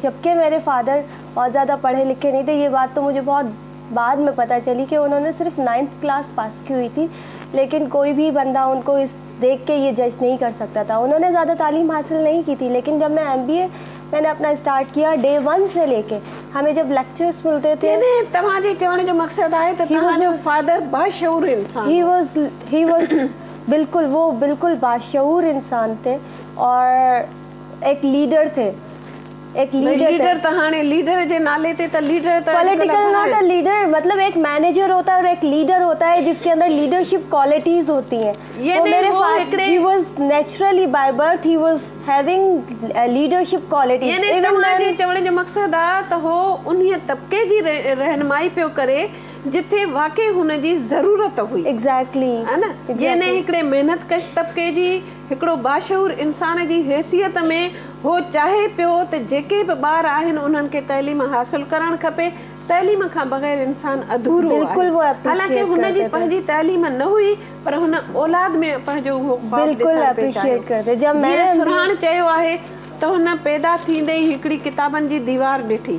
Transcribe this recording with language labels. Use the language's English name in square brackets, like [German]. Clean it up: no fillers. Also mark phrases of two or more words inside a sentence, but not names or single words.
[Urdu] جبکہ میرے فادر بہت زیادہ پڑھے لکھے نہیں تھے، یہ بات تو مجھے بہت بعد میں پتا چلی کہ انہوں نے صرف 9th کلاس پاس کی ہوئی تھی، لیکن کوئی بھی بندہ ان کو اس دیکھ کے یہ جج نہیں کر سکتا تھا. انہوں نے زیادہ تعلیم حاصل نہیں کی تھی، لیکن جب میں MBA میں نے اپنا اسٹارٹ کیا، ڈے 1 سے لے کے ہمیں جب لیکچرز ملتے تھے. [Sindhi] तव्हांजे चवण जो मकसद आहे त तव्हांजो फादर बाशऊर इंसान, [English] he was [Urdu] بالکل، وہ بالکل باشعور انسان تھے اور ایک لیڈر تھے. ایک لیڈر [Sindhi] तो हाणे लीडर जे नाले ते त लीडर त [English] political not a leader, [Urdu] مطلب ایک مینیجر ہوتا ہے اور ایک لیڈر ہوتا ہے جس کے اندر [English] leadership qualities [Urdu] ہوتی ہیں. یہ میرے فادر [English] he was naturally by birth he was having leadership qualities. [Sindhi] यानी तव्हांजे चवण जो मकसद आहे त हो उन्हीअ तबके जी रहनुमाई पियो करे जिथे वाकई हुन जी ज़रूरत हुई। एग्जैक्टली, [Urdu] ہے نا, [Sindhi] यानी हिकिड़े मेहनत कश तबके जी हिकिड़ो बाशऊर इंसान जी हैसियत में हो चाहे पियो त जेके बि ॿार आहिनि उन्हनि खे तइलीम हासिल करणु खपे। तइलीम खां बग़ैर इंसान अधूरो आहे। हालांकि हुनजी पंहिंजी तइलीम न हुई पर हुन औलाद में पंहिंजो उहो जीअं सुराण चयो आहे त हुन पैदा थींदे ई हिकिड़ी किताबनि जी दीवार ॾिठी।